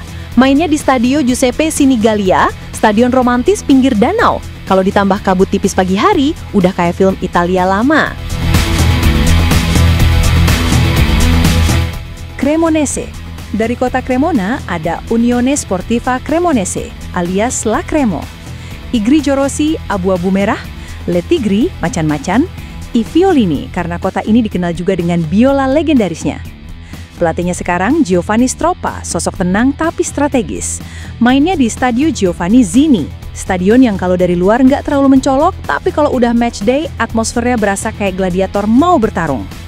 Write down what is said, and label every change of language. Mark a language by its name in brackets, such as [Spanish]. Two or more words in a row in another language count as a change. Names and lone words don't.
[Indonesian] Mainnya di Stadio Giuseppe Sinigalia, stadion romantis pinggir danau. Kalau ditambah kabut tipis pagi hari, udah kayak film Italia lama. Cremonese. Dari kota Cremona ada Unione Sportiva Cremonese, alias La Cremo. I Grigio Rossi, abu-abu merah. Le Tigri, macan-macan. I Violini, karena kota ini dikenal juga dengan biola legendarisnya. Pelatihnya sekarang Giovanni Stroppa, sosok tenang tapi strategis. Mainnya di Stadio Giovanni Zini, stadion yang kalau dari luar nggak terlalu mencolok, tapi kalau udah [English] match day, [Indonesian] atmosfernya berasa kayak gladiator mau bertarung.